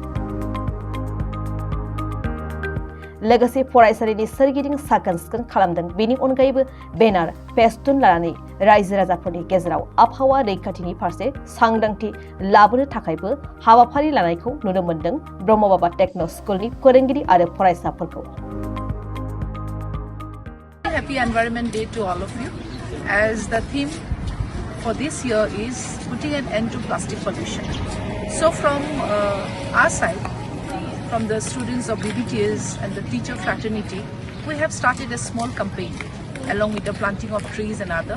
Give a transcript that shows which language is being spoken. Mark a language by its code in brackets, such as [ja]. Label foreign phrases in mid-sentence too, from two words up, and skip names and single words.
[brx] लोगोसे फरायसालिनि सोरगिदिं साखोन-सिखोन खालामदों। बेनि अनगायैबो बेनार, फेस्टुन लानानै रायजो राजाफोरनि गेजेराव आबहावा रैखाथिनि फारसे सांग्रांथि लाबोनो थाखायबो हाबाफारि लानायखौ नुनो मोन्दों ब्रह्म बाबा टेक्न' स्कुलनि फोरोंगिरि आरो फरायसाफोरखौ। [en] Happy Environment Day to all of you. As the theme for this year is putting an end to plastic pollution. So from our side, from the students of BBTS and the teacher fraternity, we have started a small campaign along with the planting of trees and other.